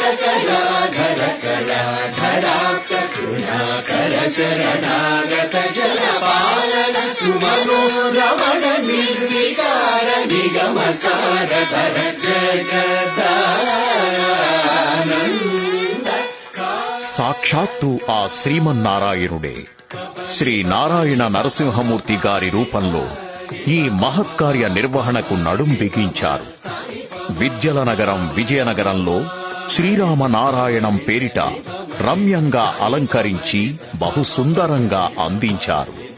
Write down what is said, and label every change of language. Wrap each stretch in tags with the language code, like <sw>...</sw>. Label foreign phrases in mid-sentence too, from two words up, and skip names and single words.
<sa>कलाधर कलाधराप्त करुणाकर शरणागत जलपालन सुमनो रमण निर्विकार निगम सारधर जगदानंद</sa> <te>సాక్షాత్తు ఆ శ్రీమన్నారాయణుడే శ్రీ నారాయణ నరసింహమూర్తి గారి రూపంలో ఈ మహత్కార్య నిర్వహణకు నడుం బిగించారు. విద్యల నగరం విజయనగరంలో శ్రీరామనారాయణం పేరిట రమ్యంగా అలంకరించి బహుసుందరంగా అందించారు.</te>